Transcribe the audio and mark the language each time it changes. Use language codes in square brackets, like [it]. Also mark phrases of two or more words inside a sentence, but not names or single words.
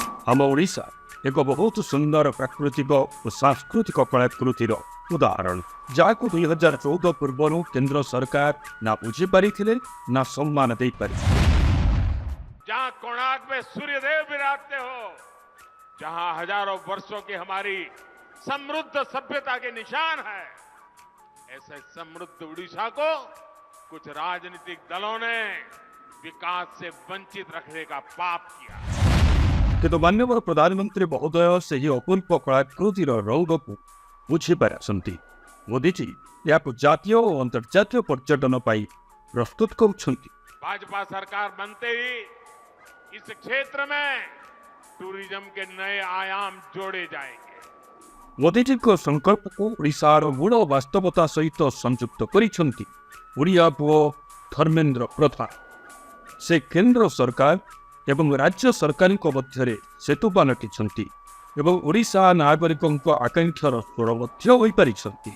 [or] ଆମ ଓଡ଼ିଶା ଏକ ବହୁତ ସୁନ୍ଦର ପ୍ରାକୃତିକ ଓ ସାଂସ୍କୃତିକ କଳାକୃତିର ଉଦାହରଣ, ଯାହାକୁ 2014 ପୂର୍ବରୁ କେନ୍ଦ୍ର ସରକାର ନା ବୁଝିପାରିଥିଲେ ନା ସମ୍ମାନ ଦେଇପାରିଥିଲେ। [hi] जहाँ कोणार्क में सूर्यदेव विराजते हो, जहाँ हजारों वर्षों की हमारी समृद्ध सभ्यता के निशान है, ऐसे समृद्ध उड़ीसा को कुछ राजनीतिक दलों ने विकास से वंचित रखने का पाप किया। [or] କିନ୍ତୁ ମାନ୍ୟବର ପ୍ରଧାନମନ୍ତ୍ରୀ ମହୋଦୟ ସେହି ଅପୂର୍ବ କଳାକୃତିର ରଙ୍ଗକୁ ବୁଝିପାରିଛନ୍ତି। ମୋଦିଜୀ ଏହାକୁ ଜାତୀୟ ଓ ଅନ୍ତର୍ଜାତୀୟ ପର୍ଯ୍ୟଟନ ପାଇଁ ପ୍ରସ୍ତୁତ କରୁଛନ୍ତି। [hi] भाजपा सरकार बनते ही इस क्षेत्र में टूरिज्म के नए आयाम जोड़े जाएंगे। [or] ମୋଦିଜୀଙ୍କ ସଂକଳ୍ପକୁ ଓଡ଼ିଶାର ମୂଳ ବାସ୍ତବତା ସହିତ ସଂଯୁକ୍ତ କରିଛନ୍ତି ଓଡ଼ିଆ ପୁଅ ଧର୍ମେନ୍ଦ୍ର ପ୍ରଧାନ। ସେ କେନ୍ଦ୍ର ସରକାର ଏବଂ ରାଜ୍ୟ ସରକାରଙ୍କ ମଧ୍ୟରେ ସେତୁ ପାଲଟିଛନ୍ତି ଏବଂ ଓଡ଼ିଶା ନାଗରିକଙ୍କ ଆକାଂକ୍ଷାର ସ୍ୱର ମଧ୍ୟ ହୋଇପାରିଛନ୍ତି।